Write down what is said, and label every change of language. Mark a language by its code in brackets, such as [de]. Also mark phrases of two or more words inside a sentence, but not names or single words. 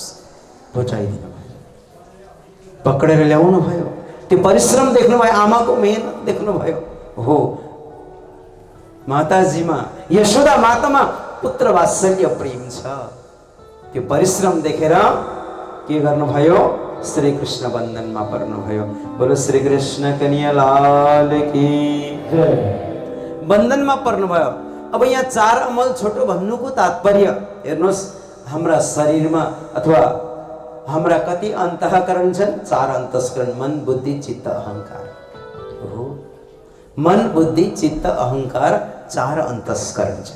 [ne] बुझाइदिनु भयो, पक्रेर ल्याउनु भयो, त्यो परिश्रम देख्नुभयो, आमाको मेहनत देख्नुभयो। हो माताजीमा, यशोदा मातामा पुत्र वात्सल्य प्रेम छ। त्यो परिश्रम देखेर के गर्नुभयो, श्री कृष्ण बन्धनमा पर्नुभयो। [hi] बोलो श्री कृष्ण कन्हैया लाल की जय। [ne] बन्धनमा पर्नुभयो। अब यहाँ चार अमल छोटो भन्नुको तात्पर्य हेर्नुहोस्, हाम्रा शरीरमा अथवा हाम्रा कति अन्तःकरण छन्, चार अन्तस्करण, मन बुद्धि चित्त अहंकार हो। मन बुद्धि चित्त अहंकार चार अन्तस्करण छन्।